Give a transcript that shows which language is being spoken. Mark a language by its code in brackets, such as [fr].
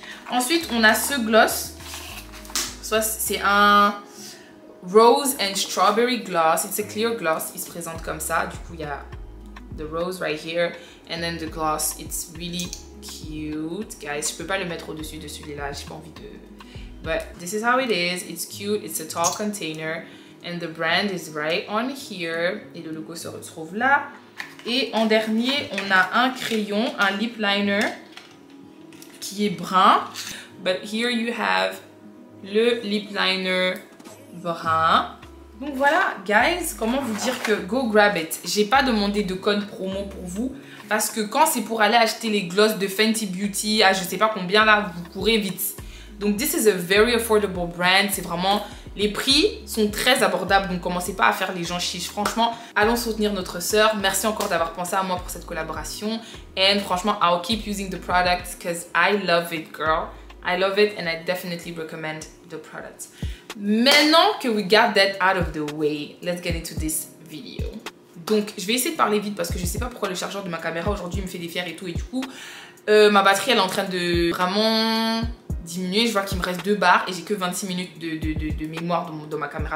[fr] Ensuite, on a ce gloss. C'est un Rose and Strawberry Gloss. [en] It's a clear gloss. [fr] Il se présente comme ça. Du coup, il y a [en] the rose right here. And then the gloss. It's really cute. [fr] Guys, je peux pas le mettre au-dessus de celui-là. J'ai pas envie de... [en] But this is how it is. It's cute. It's a tall container. And the brand is right on here. [fr] Et le logo se retrouve là. Et en dernier, on a un crayon, un lip liner qui est brun. [en] But here you have [fr] le lip liner brun. Donc voilà, guys, comment vous dire que [en] go grab it. [fr] J'ai pas demandé de code promo pour vous parce que quand c'est pour aller acheter les gloss de Fenty Beauty à je sais pas combien là, vous courez vite. Donc [en] this is a very affordable brand. [fr] C'est vraiment... Les prix sont très abordables, donc commencez pas à faire les gens chiches. Franchement, allons soutenir notre sœur. Merci encore d'avoir pensé à moi pour cette collaboration. [en] And [fr] franchement, [en] I'll keep using the products because I love it, girl. I love it and I definitely recommend the products. [fr] Maintenant que [en] we got that out of the way, let's get into this video. [fr] Donc, je vais essayer de parler vite parce que je sais pas pourquoi le chargeur de ma caméra aujourd'hui me fait des fiers et tout. Et du coup, ma batterie, elle est en train de vraiment diminuer. Je vois qu'il me reste 2 barres et j'ai que 26 minutes de mémoire dans ma caméra.